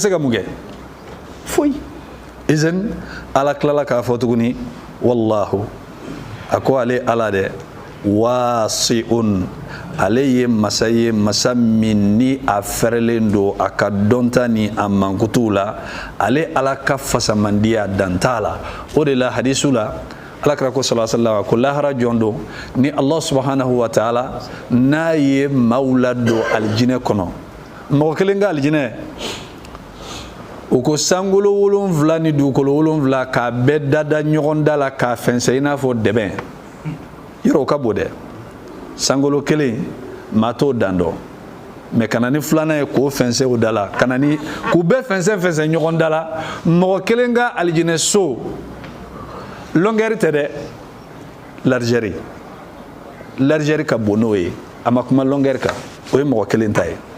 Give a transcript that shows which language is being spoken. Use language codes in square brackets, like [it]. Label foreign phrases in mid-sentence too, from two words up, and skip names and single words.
[bm] se ka mun kɛ foyi izan Ala tilala k'a fɔ tuguni wallahu a ko ale Ala dɛ wasi'un ale ye masa ye masa min ni a fɛrɛlen don a ka dɔnta ni a mankutuw la ale Ala ka fasamandiya dan t'a la o de la hadisu la Alakira ko [ar] صلى الله عليه وسلم [bm] ko lahara jɔn don ni Allah [ar] سبحانه وتعالى [bm] n'a ye maaw ladon alijinɛ kɔnɔ mɔgɔ kelen ka alijinɛ u ko sankolo 7 ni dugukolo 7 k'a bɛɛ dada ɲɔgɔn da la k'a fɛnsɛ i n'a fɔ dɛbɛn yɔrɔ o ka bon dɛ sankolo kelen maa t'o dan dɔn mais kana ni filanan ye k'o fɛnsɛ o da la kana ni k'u bɛɛ fɛnsɛ ɲɔgɔn da la mɔgɔ kelen ka alijinɛ so longueur tɛ dɛ largeur ka bon n'o ye a ma kuma longueur kan o ye mɔgɔ kelen ta ye